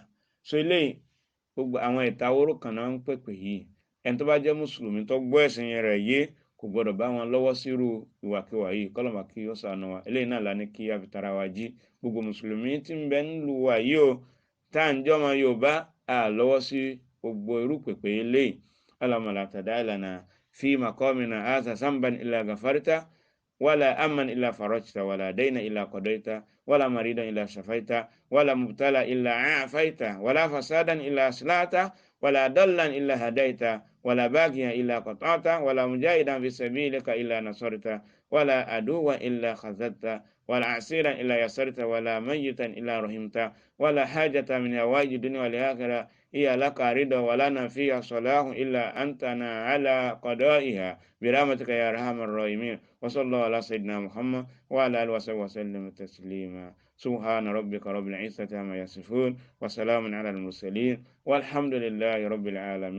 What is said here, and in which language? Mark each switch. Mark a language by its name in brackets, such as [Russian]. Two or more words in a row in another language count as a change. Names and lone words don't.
[Yoruba] So eléyìí gbogbo àwọn ìtawóró kan náà ń pèpè yìí. Ẹni tó bá jẹ́ mùsùlùmí tó gbọ́ ẹ̀sìn rẹ̀ yé kò gbọdọ̀ bá wọn lọ́wọ́ sírú ìwàkiwà yìí. Kọ́lọ́mà kí ó ṣàánú wa. Eléyìí náà la ní kí a fi tara wa jí. Gbogbo mùsùlùmí tí ń bẹ nílùú wa yìí o, tá à ń jọ́ ọmọ Yorùbá, a lọ́wọ́ sí gbogbo irú pèpè eléyìí. [Arabic] اللهم لا تدع لنا في مقامنا هذا ذنبا إلا غفرته ولا هما إلا فرجته ولا دينا إلا قضيته ولا مريضا إلا شفيته ولا مبتلى إلا عافيته ولا فاسدا إلا أصلحته ولا ضالا إلا هديته ولا باغيا إلا قطعته ولا مجاهدا في سبيلك إلا نصرته ولا عدوا إلا خذلته ولا أسيرا إلا يسرته ولا ميتا إلا رحمته ولا حاجة من حوائج الدنيا والآخرة هي لك رضا ولنا فيها صلاح إلا أنتنا على قضائها برحمتك يا أرحم الراحمين. وصلى الله على سيدنا محمد وعلى آله وصحبه وسلم تسليما. سبحان ربك رب العزة عما يصفون وسلام على المرسلين والحمد لله رب العالمين.